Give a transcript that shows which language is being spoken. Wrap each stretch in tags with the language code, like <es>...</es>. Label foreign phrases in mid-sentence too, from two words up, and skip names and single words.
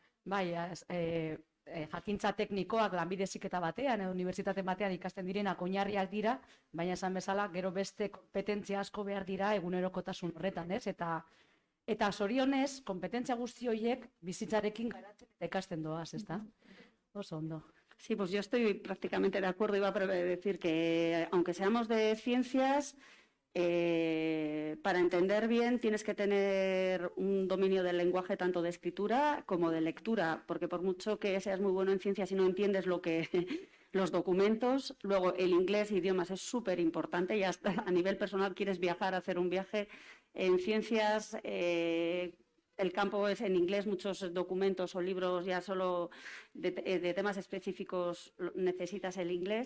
<eu>Bai, jakintza teknikoak lanbide heziketa batean, edo unibertsitate batean ikasten direnak oinarriak dira, baina esan bezala, gero beste kompetentzia asko behar dira egunerokotasun horretan, ez? Eta zorionez, kompetentzia guzti horiek bizitzarekin garatzen eta ikasten doaz, ezta? Oso ondo.</eu> <es>Sí, pues yo estoy prácticamente de acuerdo. Iba a decir que, aunque seamos de ciencias, para entender bien tienes que tener un dominio del lenguaje tanto de escritura como de lectura, porque por mucho que seas muy bueno en ciencias y no entiendes los documentos, luego el inglés, idiomas es súper importante y hasta a nivel personal quieres viajar, hacer un viaje en ciencias, el campo es en inglés, muchos documentos o libros ya solo de temas específicos necesitas el inglés.</es>